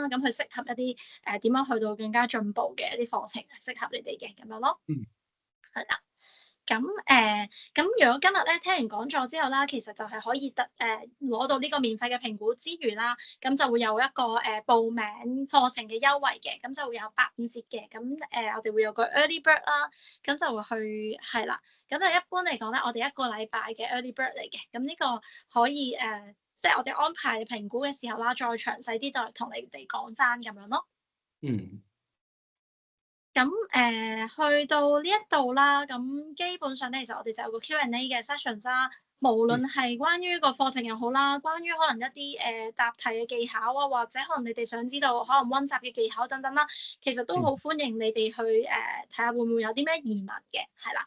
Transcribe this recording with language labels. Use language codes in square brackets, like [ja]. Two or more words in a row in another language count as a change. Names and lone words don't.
[yue] 咁佢適合一啲點樣去到更加進步嘅一啲課程，適合你哋嘅咁樣咯。係啦。咁如果今日咧聽完講座之後啦，其實就係可以攞到呢個免費嘅評估之餘啦，咁就會有一個報名課程嘅優惠嘅，咁就會有85折嘅。咁我哋會有個 [en] early bird [yue] 啦，咁就會去係啦。咁一般嚟講咧，我哋一個禮拜嘅 [en] early bird [yue] 嚟嘅，咁呢個可以即係我哋安排評估嘅時候啦，再詳細啲再同你哋講翻咁樣咯。咁去到呢一度啦，咁基本上咧，其實我哋就有個 Q&A 嘅 session 啦。無論係關於個課程又好啦，關於可能一啲答題嘅技巧啊，或者可能你哋想知道可能溫習嘅技巧等等啦，其實都好歡迎你哋去睇下會唔會有啲咩疑問嘅，係啦。